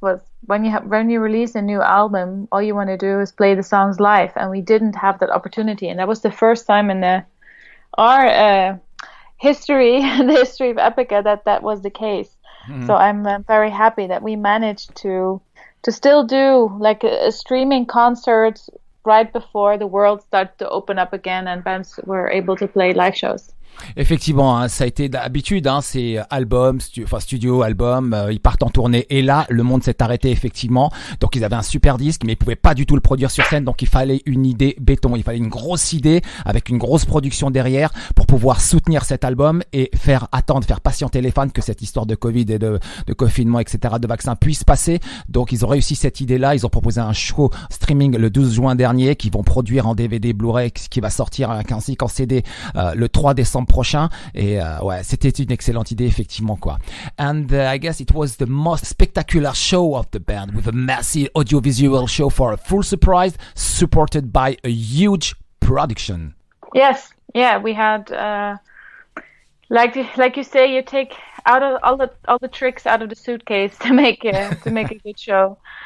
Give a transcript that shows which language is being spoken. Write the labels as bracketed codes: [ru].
[en] But when you release a new album, all you want to do is play the songs live, and we didn't have that opportunity, and that was the first time in our history, the history of Epica, that was the case. So I'm very happy that we managed to still do like a streaming concert right before the world started to open up again and bands were able to play live shows. [fr] Effectivement, hein, ça a été d'habitude, hein, c'est album, studio, album, ils partent en tournée et là, le monde s'est arrêté effectivement. Donc ils avaient un super disque, mais ils pouvaient pas du tout le produire sur scène, donc il fallait une idée béton, il fallait une grosse idée avec une grosse production derrière pour pouvoir soutenir cet album et faire patienter les fans que cette histoire de Covid et de confinement, etc., de vaccins puisse passer. Donc ils ont réussi cette idée-là, ils ont proposé un show streaming le 12 juin dernier qu'ils vont produire en DVD Blu-ray qui va sortir ainsi qu'en CD le 3 décembre prochain. Et ouais, c'était une excellente idée, effectivement, quoi. [en] And I guess it was the most spectacular show of the band with a massive audiovisual show for a full surprise, supported by a huge production. Yes, yeah, we had like you say, you take out of all the tricks out of the suitcase to make a good show.